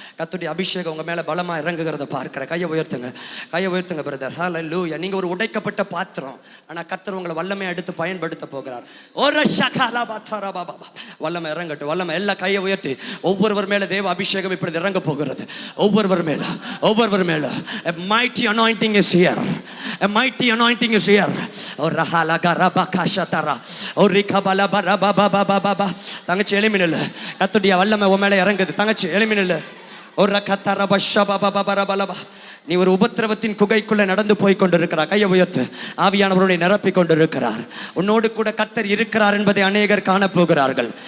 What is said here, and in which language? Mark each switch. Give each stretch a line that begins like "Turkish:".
Tamil: கர்த்தருடைய அபிஷேகம் உங்க மேல பலமா இறங்குகிறத பார்க்கிறேன். கையை உயர்த்துங்க, கையை உயர்த்துங்க பிரதர். ஹalleluya. நீங்க ஒரு உடைக்கப்பட்ட பாத்திரம், ஆனா கர்த்தர் உங்களை வல்லமை எடுத்து பயன்படுத்த போகிறார். ஒரு ஷகலா பத்தரா பாபா, வல்லமை இறங்கட்டும், வல்லமை. எல்லாம் கையை உயர்த்தி ஒவ்வொருவர் மேல தேவ அபிஷேகம் இப்படி இறங்க போகிறது. ஒவ்வொருவர் மேல
English: a mighty anointing is here. A mighty anointing is here. ஒரு ரஹலகா ரபகஷதரா ஒரு ரிகபல பரபபபபப.
Tamil: தங்கச்சி எலிமினல், கர்த்தருடைய வல்லமை உன் மேல இறங்குது. தங்கச்சி எலிமினல். ஒரு ரகதரா பஷபபபபரபலப. நீ ஒரு உபத்திரவத்தின் குகைக்குள்ள நடந்து போய் கொண்டிருக்கிறார். கையை உயர்த்து. ஆவியானவருடைய நிரப்பி கொண்டிருக்கிறார். உன்னோடு கூட கர்த்தர் இருக்கிறார் என்பதை அநேகர் காணப்போகிறார்கள்.